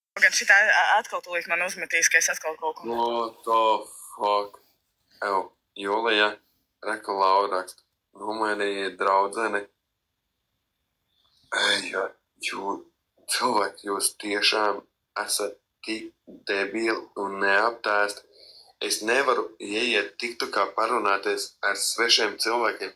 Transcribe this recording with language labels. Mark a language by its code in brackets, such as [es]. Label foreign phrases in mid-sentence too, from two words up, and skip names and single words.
[lv] gan šitā atkal tūlīt man uzmetīs, ka es atkal kaut ko. [en] What the fuck? [lv] Julija, reka Laura raksta. Rumēnija draudzene. Cilvēki, jūs tiešām esat tik debili un neaptēsti. Es nevaru ieiet TikTokā parunāties ar svešiem cilvēkiem.